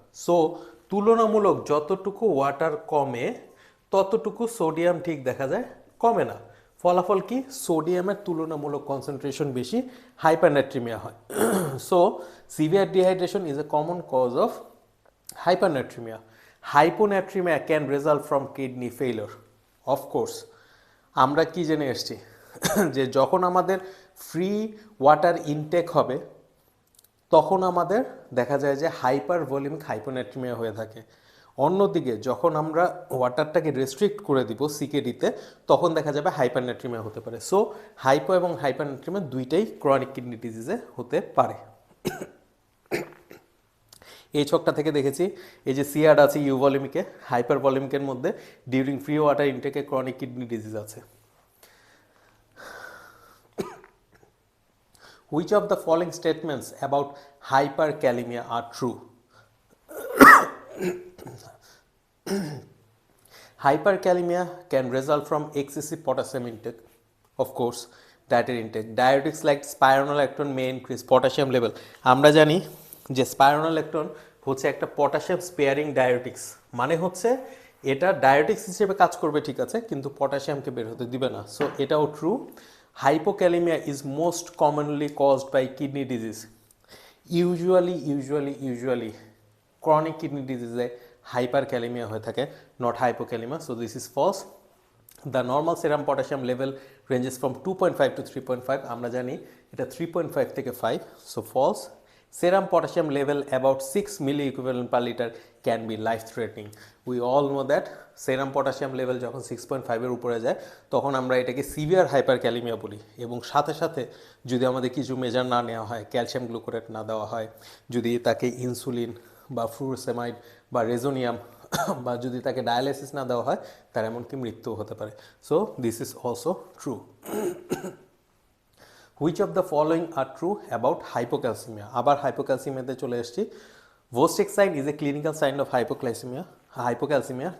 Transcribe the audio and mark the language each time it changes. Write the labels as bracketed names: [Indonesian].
[Bangla] So তুলনামূলক যতটুকু water কমে ততটুকু সোডিয়াম ঠিক দেখা যায় কমে না। ফলাফল কি? সোডিয়ামের তুলনামূলক কনসেন্ট্রেশন বেশি, হাইপারনেট্রিমিয়া হয়। [English] So severe dehydration is a common cause of hypernatremia. Hyponatremia can result from kidney failure. [Bangla] Of course, আমরা কি জেনে এসেছি যে যখন আমাদের ফ্রি ওয়াটার ইনটেক হবে তখন আমাদের দেখা যায় যে হাইপার ভলিউমিক হাইপোনেট্রিমিয়া হয়ে থাকে। অন্যদিকে যখন আমরা ওয়াটারটাকে রেস্ট্রিক্ট করে দিব সিকেডিতে তখন দেখা যাবে হাইপারনেট্রিমিয়া হতে পারে। সো হাইপো এবং হাইপারনেট্রিমিয়া দুইটাই ক্রনিক কিডনি ডিজিজে হতে পারে। এই ছকটা থেকে দেখেছি এই যে সিয়াড আছে ইউভলিমিকে, হাইপার ভলিউমিকের মধ্যে during free water ইনটেকে chronic kidney disease আছে। [English] Which of the following statements about hyperkalemia are true? Hyperkalemia can result from excessive potassium intake. Of course, dietary intake. Diuretics like spironolactone may increase potassium level. [Bangla] আমরা জানি যে spironolactone হচ্ছে একটা potassium sparing ডায়োটিক্স, মানে হচ্ছে এটা ডায়োটিক্স হিসেবে কাজ করবে ঠিক আছে, কিন্তু পটাশিয়ামকে বের হতে দিবে না। সো এটাও true. [English] Hypokalemia is most commonly caused by kidney disease. Usually chronic kidney disease hyperkalemia [Bangla] হয়ে থাকে, [English] not hypokalemia. So this is false. The normal serum potassium level ranges from 2.5 to 3.5. [Bangla] আমরা জানি এটা 3.5 থেকে 5. [English] So false. Serum potassium level about 6 milliequivalent per liter can be life threatening. We all know that serum potassium level [Bangla] যখন 6.5 এর উপরে যায় তখন আমরা এটাকে সিভিয়ার হাইপারক্যালেমিয়া বলি, এবং সাথে সাথে যদি আমাদের কিছু মেজার না নেওয়া হয়, ক্যালসিয়াম গ্লুকোরেট না দেওয়া হয়, যদি তাকে ইনসুলিন বা ফ্লুরোসেমাইড বা রেজোনিয়াম বা যদি তাকে ডায়ালাইসিস না দেওয়া হয়, তার এমনকি মৃত্যু হতে পারে। [English] So this is also true. Which of the following are true about hypocalcemia? [Bangla] আবার হাইপোক্যালসিমিয়াতে চলে এসেছি। [English] Vostick sign is a clinical sign of hypocalcemia.